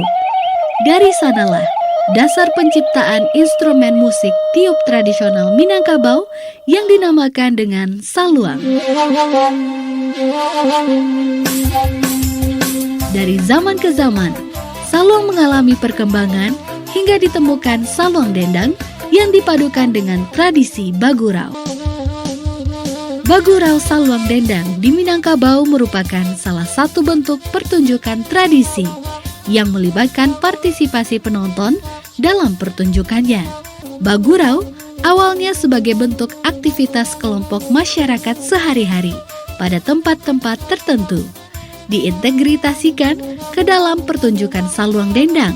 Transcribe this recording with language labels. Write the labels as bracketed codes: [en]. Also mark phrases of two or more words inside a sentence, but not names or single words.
[id] Dari sanalah dasar penciptaan instrumen musik tiup tradisional Minangkabau yang dinamakan dengan saluang. Dari zaman ke zaman, saluang mengalami perkembangan hingga ditemukan saluang dendang yang dipadukan dengan tradisi bagurau. Bagurau saluang dendang di Minangkabau merupakan salah satu bentuk pertunjukan tradisi yang melibatkan partisipasi penonton dalam pertunjukannya. Bagurau awalnya sebagai bentuk aktivitas kelompok masyarakat sehari-hari pada tempat-tempat tertentu, diintegritasikan ke dalam pertunjukan saluang dendang.